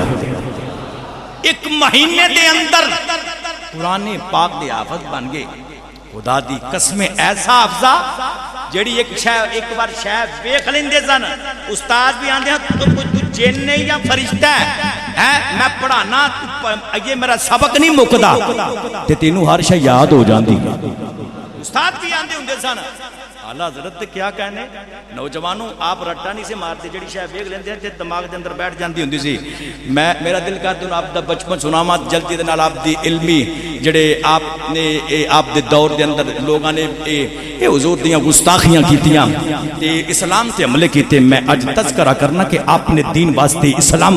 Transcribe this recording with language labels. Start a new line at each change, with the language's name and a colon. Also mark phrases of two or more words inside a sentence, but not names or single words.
Punjabi: 1 مہینے دے اندر قرآن پاک دے حافظ بن گئے۔ خدا دی قسم ایسا حافظہ جیڑی ایک بار شاید بیک لیندے سن، استاد بھی آندے ہیں تو جن نہیں یا فرشتہ ہے، میں پڑھانا یہ میرا سبق نہیں مکدا، تے تینوں ہر شے یاد ہو جاندی۔ استاد بھی آندے ہوندے سن، اعلیٰ حضرت کیا کہنے نوجواناں آپ رٹا نہیں سے مارتے جڑی شاید ویکھ لیندے تے دماغ کے اندر بیٹھ جاتی ہندی سی میں میرا دل کردا ہن آپ دا بچپن سناواں جلدی دے نال آپ دی علمی جڑے آپنے آپ دے دور دے اندر لوگوں نے یہ حضور دیاں گستاخیاں کیتیاں تے اسلام تے حملے کیتے میں اج تذکرہ کرنا کہ آپنے دین واسطے اسلام